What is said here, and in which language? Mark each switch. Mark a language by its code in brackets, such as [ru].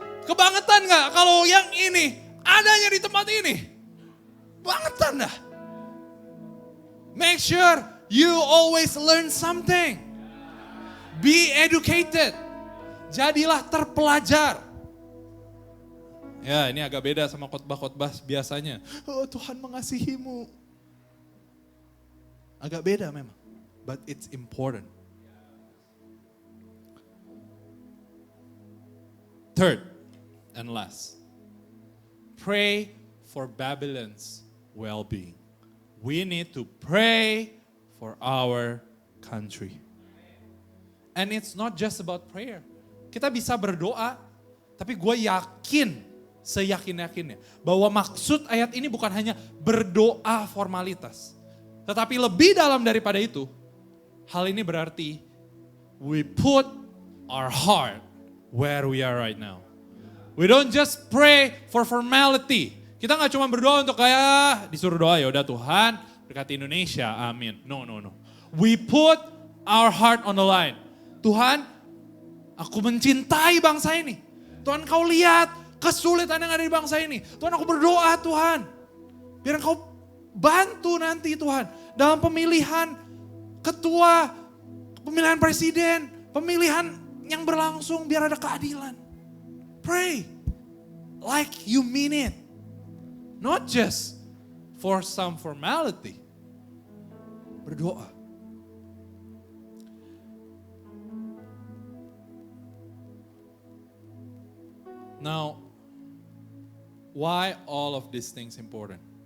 [id] Kebangetan gak kalau yang ini adanya di tempat ini? Bangetan dah. [en] Make sure you always learn something. Be educated. [id] Jadilah terpelajar. Ya ini agak beda sama khotbah-khotbah biasanya. Tuhan mengasihimu. Agak beda memang, [en] but it's important. Third and last, pray for Babylon's well-being. We need to pray for our country. And it's not just about prayer. [id] Kita bisa berdoa, tapi gue yakin, seyakin-yakinnya, bahwa maksud ayat ini bukan hanya berdoa formalitas. Tetapi lebih dalam daripada itu, hal ini berarti [en] we put our heart where we are right now. We don't just pray for formality. [id] Kita gak cuma berdoa untuk kayak disuruh doa, ya udah Tuhan berkati Indonesia, amin. [en] No. We put our heart on the line. [id] Tuhan, aku mencintai bangsa ini. Tuhan, kau lihat kesulitan yang ada di bangsa ini. Tuhan, aku berdoa Tuhan. Biar kau bantu nanti Tuhan. Dalam pemilihan ketua, pemilihan presiden, pemilihan yang berlangsung biar ada keadilan. [en] Pray like you mean it. Not just for some formality. [id] Berdoa. [en] Now, why all of these things important?